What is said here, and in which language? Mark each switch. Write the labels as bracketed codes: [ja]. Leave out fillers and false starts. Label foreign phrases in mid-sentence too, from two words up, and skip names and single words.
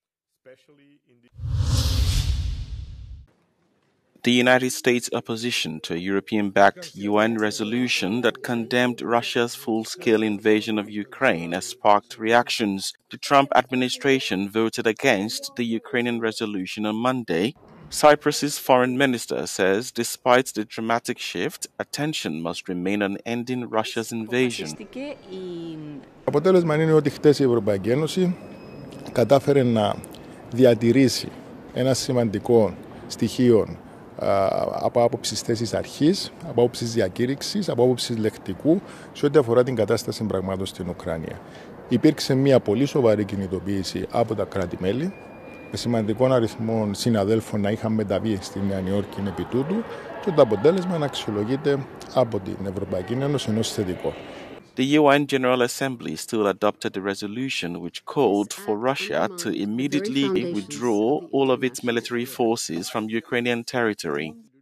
[en] The United States opposition to a European-backed UN resolution that condemned Russia's full-scale invasion of Ukraine has sparked reactions. The Trump administration voted against the Ukrainian resolution on Monday. Cyprus's foreign minister says despite the dramatic shift, attention must remain on ending Russia's invasion. [el] Αποτέλεσμα είναι ότι χτες η Ευρωπαϊκή Ένωση κατάφερε να διατηρήσει ένα σημαντικό στοιχείο από άποψη θέσης αρχής, από άποψη διακήρυξης, από άποψη λεκτικού σε ό,τι αφορά την κατάσταση πραγμάτων στην Ουκρανία. Υπήρξε μια πολύ σοβαρή κινητοποίηση από τα κράτη-μέλη, με σημαντικών αριθμών συναδέλφων να είχαν μεταβεί στη Νέα Νιόρκη επί τούτου και το αποτέλεσμα να αξιολογείται από την Ευρωπαϊκή Ένωση ως θετικό. [en] The UN General Assembly still adopted a resolution which called for Russia to immediately withdraw all of its military forces from Ukrainian territory.